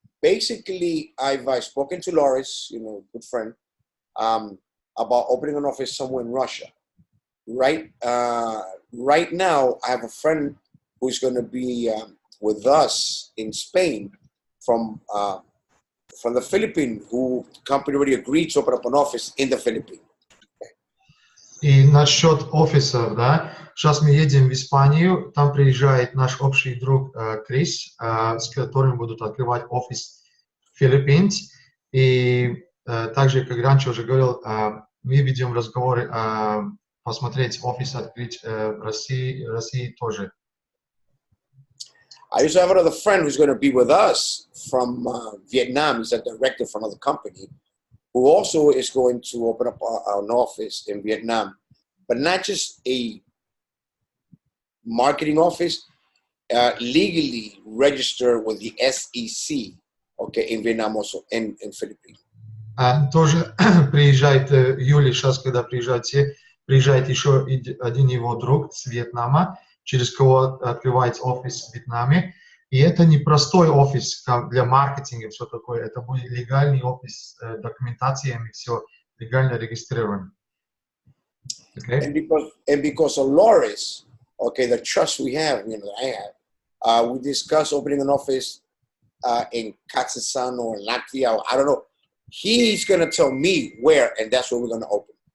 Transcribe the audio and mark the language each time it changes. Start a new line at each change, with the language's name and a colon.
English: Basically, I've spoken to ЛАУРИС, you know, good friend, about opening an office somewhere in Russia. Right now, I have a friend who's going to be with us in Spain from the Philippines, who the company already agreed to open up an office in the Philippines.
Russian: И насчет офисов, да, сейчас мы едем в Испанию, там приезжает наш общий друг Крис, с которым будут открывать офис в Филиппинах. И также, как раньше уже говорил, мы ведем разговоры посмотреть офис открыть в России тоже.
English: I also have another friend who's going to be with us from Vietnam. He's a director for another company, who also is going to open up an office in Vietnam, but not just a marketing office, legally registered with the SEC, okay, in Vietnam also, in Philippines.
Russian: Тоже приезжает в июле, сейчас, когда приезжает еще один его друг с Вьетнама, через кого открывается офис в Вьетнаме. И это не простой офис для маркетинга, все такое. Это будет легальный офис с документациями, все легально регистрировано.
English: Okay? And because of ЛАУРИС, okay, the trust we have, you know, that I have, we discussed opening an office in Kazakhstan or Latvia, or I don't know. He's going to tell me where, and that's where we're going to open.